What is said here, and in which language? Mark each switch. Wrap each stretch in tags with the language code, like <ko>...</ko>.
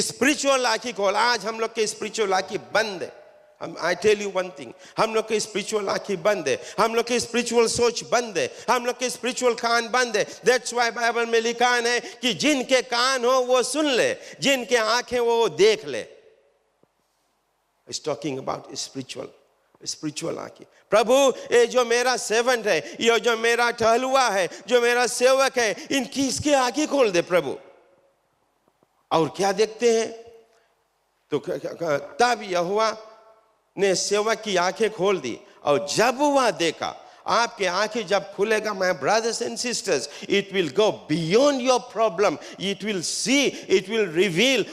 <hi>Spiritual आंखें खोल। आज हम लोग के स्पिरिचुअल आंखें बंद है।</hi> <en>I tell you one thing,</en> <hi>हम लोग के स्पिरिचुअल आंखें बंद है, हम लोग के स्पिरिचुअल सोच बंद है, हम लोग के स्पिरिचुअल कान बंद है।</hi> <en>That's why</en> <hi>बाइबल में लिखा है कि जिनके कान हो वो सुन ले, जिनके आंखें वो देख ले।</hi> <en>It's talking about spiritual आंखें।</en> <hi>प्रभु, ये जो मेरा सेवंट है, ये जो मेरा टहलुआ है, जो मेरा सेवक है, इनकी इसके आंखें खोल दे प्रभु। और क्या देखते हैं? तो तब यहोवा ने सेवक की आंखें खोल दी, और जब वह देखा, आपके आंखें जब खुलेगा,</hi> <en>My brothers and sisters, it will go beyond your problem, it will see, it will reveal.</en>